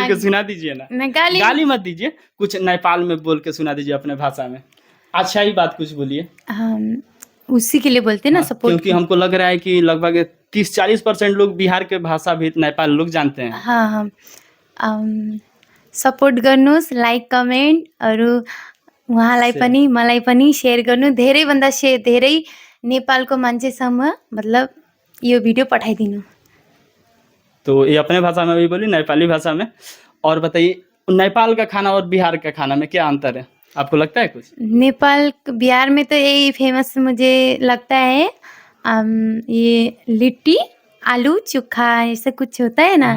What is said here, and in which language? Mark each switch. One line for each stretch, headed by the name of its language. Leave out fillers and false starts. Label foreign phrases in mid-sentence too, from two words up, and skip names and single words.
Hindi: बोल के सुना दीजिए ना। मैं गाली गाली मत दीजिए, कुछ नेपाल में बोल के सुना दीजिए अपने भाषा में। अच्छा ही बात कुछ बोलिए। हम उसी के लिए बोलते हैं ना, हाँ, सपोर्ट। क्योंकि हमको लग रहा है कि लगभग 30-40% लोग बिहार के भाषा भी नेपाल लोग जानते हैं।
Nepali: हाँ हाँ सपोर्ट गर्नुहोस्,
English: like comment
Nepali: अरू उहाँलाई
English: Share.
Nepali: पनि मलाई पनि सेयर गर्नु, धेरै भन्दा धेरै नेपालको मान्छेसम्म मतलब यो भिडियो पठाइदिनु।
Hindi: तो ये अपने भाषा में भी बोली, नेपाली भाषा में। और बताइए नेपाल का खाना और बिहार का खाना में क्या अंतर है, आपको लगता है कुछ? नेपाल बिहार में तो यही फेमस मुझे लगता है, ये लिट्टी आलू चोखा ऐसा कुछ होता है ना।